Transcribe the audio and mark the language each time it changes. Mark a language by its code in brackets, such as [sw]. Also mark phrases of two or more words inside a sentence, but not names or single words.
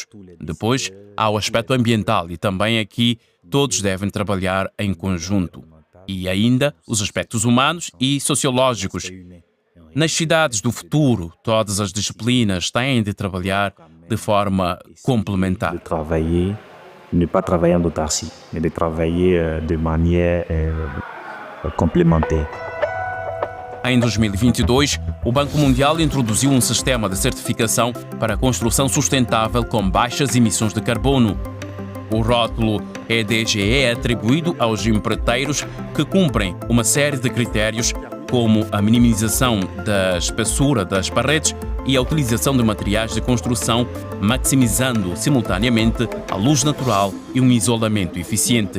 [pt] Depois, há o aspecto ambiental e também aqui todos devem trabalhar em conjunto. E ainda os aspectos humanos e sociológicos. Nas cidades do futuro, todas as disciplinas têm de trabalhar de forma complementar. [fr] Ne pas travailler en autarcie, mais de travailler de manière complémentaire. [pt] Em 2022, o Banco Mundial introduziu um sistema de certificação para a construção sustentável com baixas emissões de carbono. O rótulo EDGE é atribuído aos empreiteiros que cumprem uma série de critérios, como a minimização da espessura das paredes e a utilização de materiais de construção, maximizando simultaneamente a luz natural e um isolamento eficiente.